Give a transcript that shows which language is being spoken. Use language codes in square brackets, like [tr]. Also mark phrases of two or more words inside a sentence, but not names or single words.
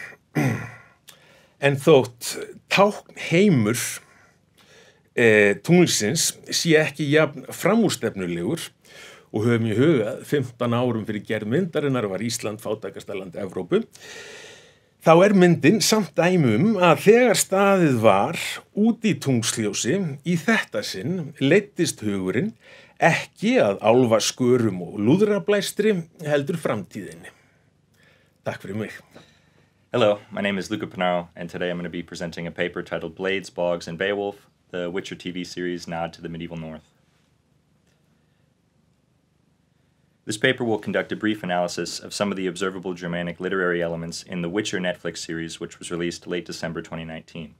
[is] En þótt tákn heimur tunglsins sé ekki jafn framúrstefnulegur og höfum í huga 15 árum fyrir gerð myndarinnar var Ísland fátækasta land Evrópu, þá myndin samt dæmi að þegar staðið var út í tungsljósi í þetta sinn leiddist hugurinn ekki að álfaskörum og lúðrablæstri heldur framtíðinni. Takk fyrir mig. [en] Hello, my name is Luca Pinaro, and today I'm going to be presenting a paper titled Blades, Bogs, and Beowulf, the Witcher TV series nod to the medieval North. This paper will conduct a brief analysis of some of the observable Germanic literary elements in the Witcher Netflix series, which was released late December 2019.